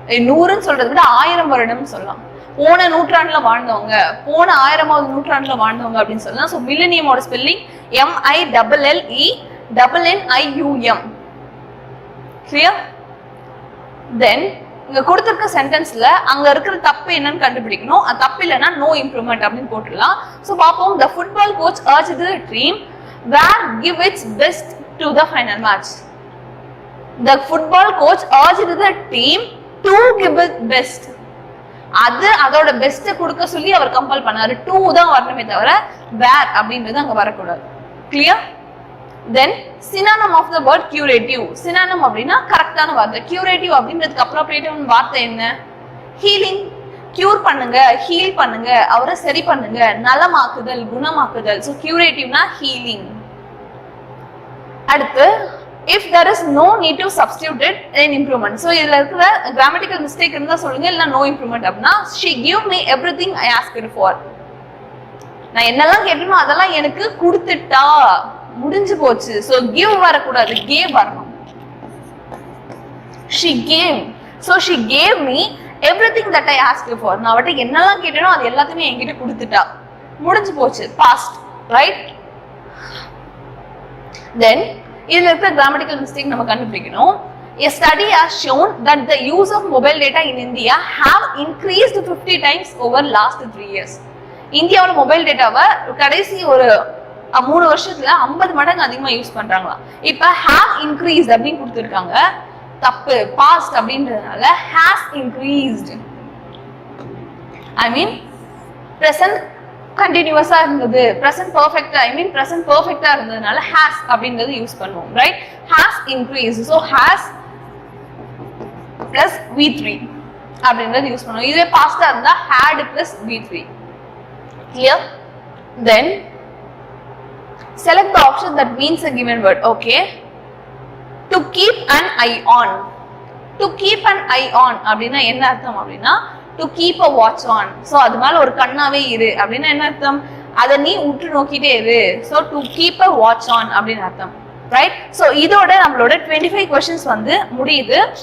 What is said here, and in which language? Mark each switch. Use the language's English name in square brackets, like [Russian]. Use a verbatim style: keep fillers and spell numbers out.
[Tamil] நூறுன்னு சொல்றத விட ஆயிரம் வருடம்னு சொல்லலாம். போன நூற்றாண்டுல வாழ்ந்தவங்க, போன ஆயிரமாவது நூற்றாண்டுல வாழ்ந்தவங்க அப்படின்னு சொல்லலாம். So மில்லேனியமோட spelling M I L L E N N I U M. clear? Then இங்க கொடுத்திருக்க சென்டென்ஸ்ல அங்க இருக்கிற தப்பு என்னன்னு கண்டுபிடிக்கணும். அது தப்பு இல்லைன்னா நோ இம்ப்ரூவ்மெண்ட் அப்படின்னு போட்டுடலாம். சோ பாப்போம். [English] The football coach urged the team where give its best to the final match. The football coach urged the team to give its best. [Tamil] அது அதோட பெஸ்ட் கொடுக்க சொல்லி அவர் கம்பல் பண்ணாரு. டூ தான் வரணுமே தவிர வேர் அப்படின்றது அங்க வரக்கூடாது. Clear? [English] Then synonym of the word curative. synonym [Tamil] அப்படினா கரெக்டான வார்த்தை. curative அப்படிங்கிறதுக்கு appropriate வார்த்தை என்ன? healing. cure பண்ணுங்க, heal பண்ணுங்க, அவரை சரி பண்ணுங்க, நலமாக்குதல், குணமாக்குதல். [English] so curativeனா healing. அடுத்து if there is no need to substitute it then improvement. so [Tamil] இதுல இருக்கிற [English] grammatical mistake [Tamil] இருந்தா சொல்லுங்க, இல்ல [English] no improvement அப்படினா she give me everything I asked for. [Tamil] நான் என்னெல்லாம் கேட்டேனோ அதெல்லாம் எனக்கு கொடுத்துட்டா, முடிஞ்சு போச்சு. சோ give வரக்கூடாது, gave வரணும். [English] she gave. so she gave me everything that I asked for. [Tamil] நான் அவட்ட என்னெல்லாம் கேட்டேனோ அது எல்லாத்தையுமே என்கிட்ட கொடுத்துட்டா, முடிஞ்சு போச்சு, past, right? Then இதுல இருக்கிற grammatical mistake நம்ம கண்டுபிடிக்கணும். [English] A study has shown that the use of mobile data in India have increased fifty times over last three years. [Tamil] இந்தியாவோட மொபைல் டேட்டாவை கடைசி ஒரு மூணு வருஷத்துல ஐம்பது மடங்கு அதிகமா யூஸ் பண்றாங்களா. இப்ப [English] have increased [Tamil] அப்படின்னு கொடுத்திருக்காங்க. தப்பு, past அப்படின்றதுனால [English] has increased. I mean present continuous [Tamil] ஆ இருந்தது, [English] present perfect, I mean present perfect [Tamil] ஆ இருந்ததுனால [English] has [Tamil] அப்படின்றது யூஸ் பண்ணுவோம், [English] right? has increased. so has plus V three [Tamil] அப்படின்றது யூஸ் பண்ணுவோம். இதுவே [English] past [Tamil] ஆ இருந்தா [English] had plus V three. clear? Then select the option that means a given word. okay, to keep an eye on. to keep an eye on [Tamil] அப்படினா என்ன அர்த்தம் அப்படினா [English] to keep a watch on. [Tamil] so அது மேல ஒரு கண்ணாவே இரு அப்படினா என்ன அர்த்தம்? அத நீ உற்று நோக்கிட்டே இரு. [English] so to keep a watch on [Tamil] அப்படின அர்த்தம், [English] right? so [Tamil] இதோட நம்மளோட [English] twenty-five questions [Tamil] வந்து முடியுது.